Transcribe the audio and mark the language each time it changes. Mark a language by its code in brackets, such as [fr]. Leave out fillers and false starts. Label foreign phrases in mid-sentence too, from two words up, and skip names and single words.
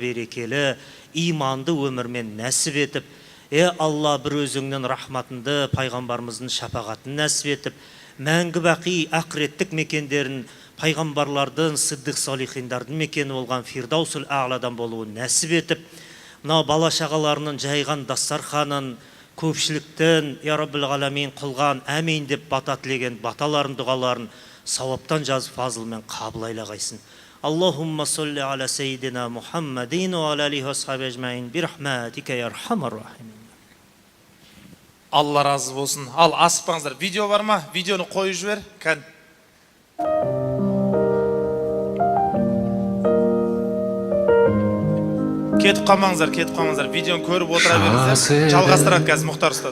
[kk] берекелі, иманды өмірмен нәсіп етіп, Алла бір өзіңнің рахматынды, пайғамбарымыздың шапағатын нәсіп етіп, мәңгі бақи ақыреттік мекендерін пайғамбарлардың, сиддиқ салихиндардың мекені болған Фирдаусул Аъладан болуын нәсіп етіп, мынау бала шағаларының жайған дастарханын көпшіліктің [ar] يا رب العالمين [kk] қылған әмин деп бата тілеген баталарын, дұғаларын сауаптан жазып фазылмен қабыл айлағайсын. [ar] اللهم صل على سيدنا محمد وعلى عليه وأصحاب أجمعين برحمتك يا أرحم الراحمين. [kk] Алла разы болсын. Ал, асықпаңыздар. Видео бар ма? Видеоны қойып жібер. Кән. Кетіп қалмаңыздар. Видеоны көріп отыра беріңіздер. Жалғастырады қазір Мұхтар ұстаз.